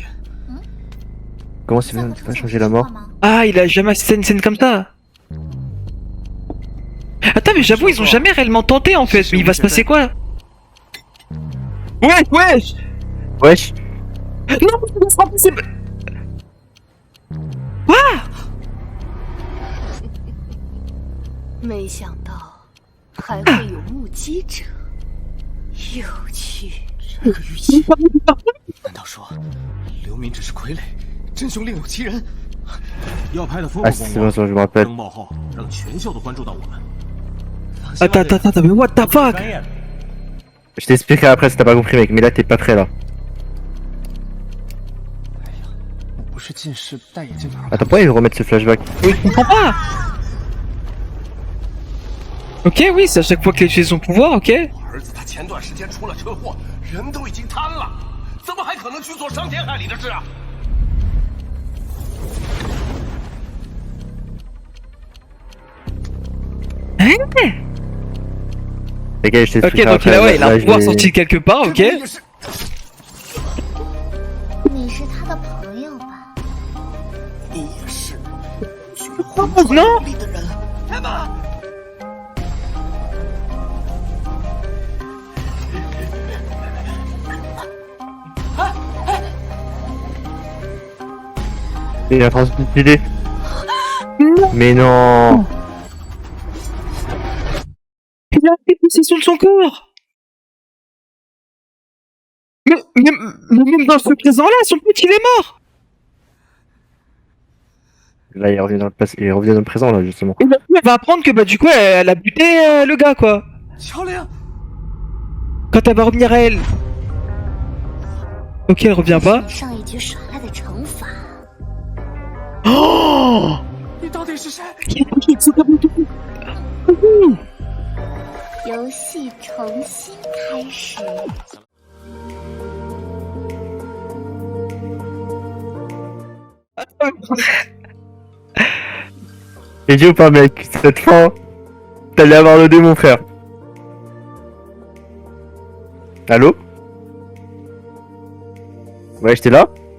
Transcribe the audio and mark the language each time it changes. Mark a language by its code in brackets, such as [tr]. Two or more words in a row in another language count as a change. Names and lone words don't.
[fr] Comment c'est bien, tu vas changer la mort? Ah, il a jamais assisté à une scène comme ça. Attends, mais j'avoue, ils ont jamais réellement tenté, en fait. Mais il va se passer quoi? Ouais, wesh! Wesh! Non, c'est pas... Quoi? [zh] 没想到还会有目击者，有趣。这个语气，难道说刘敏只是傀儡，真凶另有其人？要拍的风 [fr] Ah, [zh] 不 [fr] c'est [zh] 风 [fr] bon, [zh] 光？ [fr] je me rappelle. [zh] 登报后让全校都关注到我们。 [fr] Attends, mais [en] what the fuck? [fr] Je t'expliquerai après si t'as pas compris, mec, mais là t'es pas prêt là. [zh] 我不是近视，戴眼镜哪儿？ [fr] Attends, pourquoi ils remettent ce flashback? Oui, je comprends pas. Ok, oui, c'est à chaque fois qu'il utilise son pouvoir, ok. [zh] 我儿子他前段时间出了车祸，人都已经瘫了，怎么还可能去做伤天害理的事啊？ [fr] Hein? Les gars, je t'expliquerai Ok, donc après. là, ouais, il a un je pouvoir vais- sorti quelque part, ok. [zh] 你是他的朋友吧？你也是，学会 [fr] Non? [zh] 力的人，开吧。 [fr] Il a transmuté. Mais non! Il a pris possession de son corps. Mais même dans ce présent-là, son pote, il est mort. Là, il revient dans le passé, il revient dans le présent, là, justement. Et elle va apprendre que, bah, du coup, elle a buté le gars, quoi. [zh] 乔梁， [fr] Quand elle va revenir à elle. Ok, elle revient pas. [zh] 你上一局耍赖的惩罚。 Oh! 你到底是谁？游戏重新开始。 [fr] Et dis ou pas, mec, cette fin, t'allais avoir le démon, frère. Allô? Ouais, j'étais là?